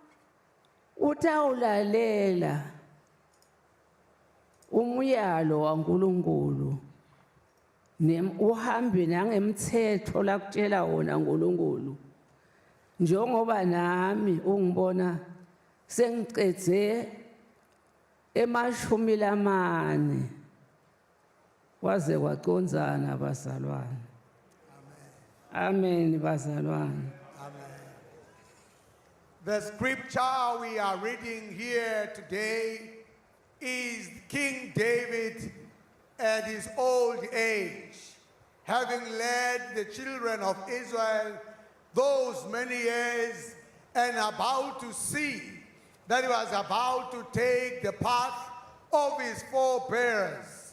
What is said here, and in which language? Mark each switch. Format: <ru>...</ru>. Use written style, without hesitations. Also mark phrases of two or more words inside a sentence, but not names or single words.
<ss>utawulalela umyalo waNkulunkulu uhambe nangemthetho lakutshela wona uNkulunkulu njengoba nami ungibona sengicedze emashumi lamane kwaze kwacondzana bazalwane. Amen bazalwane.</ss> <en>The scripture we are reading here today is King David at his old age, having led the children of Israel those many years and about to see that he was about to take the path of his forebears.</en>